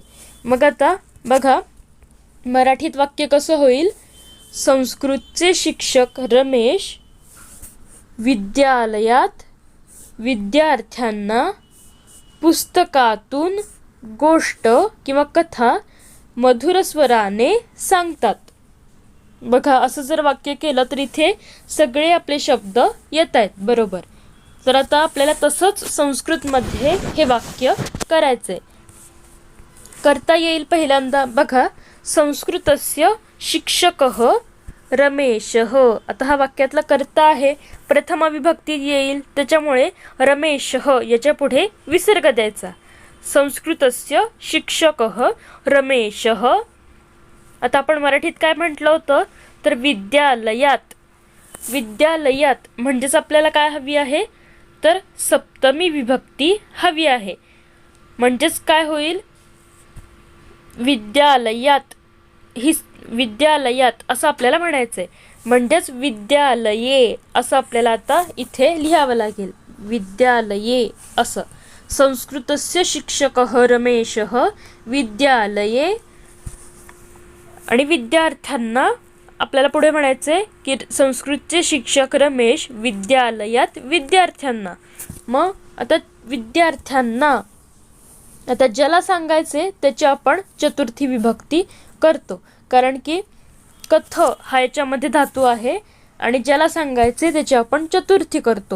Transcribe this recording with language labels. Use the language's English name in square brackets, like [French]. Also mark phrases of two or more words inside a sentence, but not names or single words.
[Marathi] मग आता बघा, मराठीत वाक्य कसं होईल, संस्कृतचे शिक्षक रमेश विद्यालयात विद्यार्थ्यांना पुस्तकातून गोष्ट किंवा कथा मधुर स्वराने सांगतात. बघा, असं जर वाक्य केलं तर इथे सगळे आपले शब्द येत आहेत बरोबर. तर आता आपल्याला तसंच संस्कृतमध्ये हे वाक्य करायचंय. करता येईल पहिल्यांदा. बघा, [Sanskrit] संस्कृतस्य शिक्षकः रमेशः. [Marathi] आता हा वाक्यातला कर्ता आहे, प्रथम विभक्ती येईल, त्याच्यामुळे रमेशः याच्या पुढे विसर्ग द्यायचा. [Sanskrit] संस्कृतस्य शिक्षकः रमेशः. [Marathi] आता आपण मराठीत काय म्हटलं होतं, तर विद्यालयात. विद्यालयात म्हणजेच आपल्याला काय हवी आहे, तर सप्तमी विभक्ती हवी आहे. म्हणजेच काय होईल, विद्यालयात, ही विद्यालयात असं आपल्याला म्हणायचं आहे. म्हणजेच विद्यालये असं आपल्याला आता इथे लिहावं लागेल, विद्यालये असं. [Sanskrit] संस्कृतस्य शिक्षकः रमेशः विद्यालये, [Marathi] आणि विद्यार्थ्यांना आपल्याला पुढे म्हणायचे की संस्कृतचे शिक्षक रमेश विद्यालयात विद्यार्थ्यांना. मग आता विद्यार्थ्यांना, आता ज्याला सांगायचे त्याची आपण चतुर्थी विभक्ती करतो, कारण की कथ हा याच्यामध्ये धातू आहे आणि ज्याला सांगायचे त्याची आपण चतुर्थी करतो.